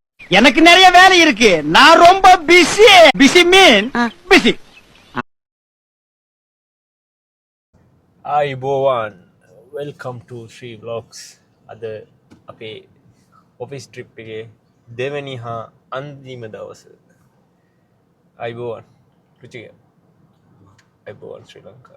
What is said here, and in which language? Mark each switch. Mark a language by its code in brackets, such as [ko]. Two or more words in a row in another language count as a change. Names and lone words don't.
[ta] எனக்கு நிறைய வேலை இருக்கு. நான் ரொம்ப பிஸி. [en] busy mean busy. [si] ආයිබෝවන් [en] welcome to [si] ශ්‍රී බ්ලොග්ස්. අද අපේ [en] office trip [si] එකේ දෙවැනි හා අන්තිම දවස. ආයිබෝවන් රුචික. ආයිබෝවන් ශ්‍රී ලංකා.